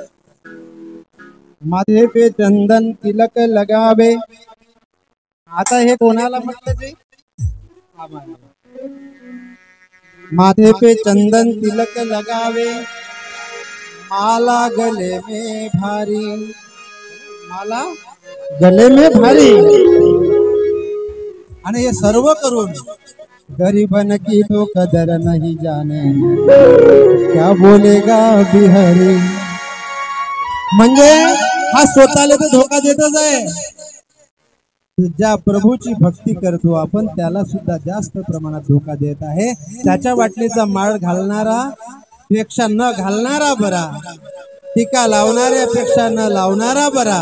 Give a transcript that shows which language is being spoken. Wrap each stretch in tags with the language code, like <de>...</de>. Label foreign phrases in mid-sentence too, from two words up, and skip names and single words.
<hi>माथे पे चंदन तिलक लगावे.</hi> <mr>आता हे कोणाला म्हटलं ते?</mr> <hi>माथे पे चंदन तिलक लगावे, माला गले में भारी. माला गले में भारी.</hi> <mr>आणि हे सर्व करून</mr> <hi>गरीबन की तो कदर नहीं जाने. क्या बोलेगा बिहारी.</hi> <mr>म्हणजे हा स्वतःला तर धोका देतच आहे. ज्या प्रभूची भक्ती करतो आपण त्याला सुद्धा जास्त प्रमाणात धोका देत आहे. त्याच्या वाटणीचा माळ घालणारा पेक्षा न घालणारा बरा. टीका लावणाऱ्यापेक्षा न लावणारा बरा.</mr>